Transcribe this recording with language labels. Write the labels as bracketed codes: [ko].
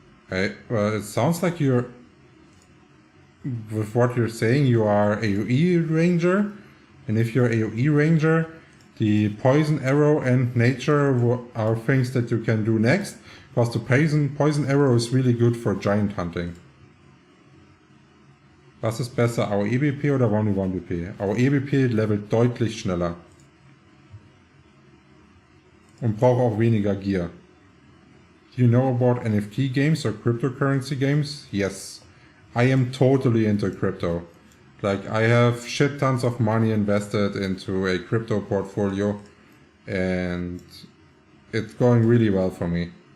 [en] Hey, well, it sounds like you're, with what you're saying, you are AoE ranger, and if you're AoE ranger, the poison arrow and nature are things that you can do next, because the poison arrow is really good for giant hunting. [de] Was ist besser, AoE BP oder 1v1 BP? AoE BP levelt deutlich schneller. Und braucht auch weniger Gear. [en] Do you know about NFT games or cryptocurrency games? Yes. I am totally into crypto. Like, I have shit tons of money invested into a crypto portfolio and it's going really well for me.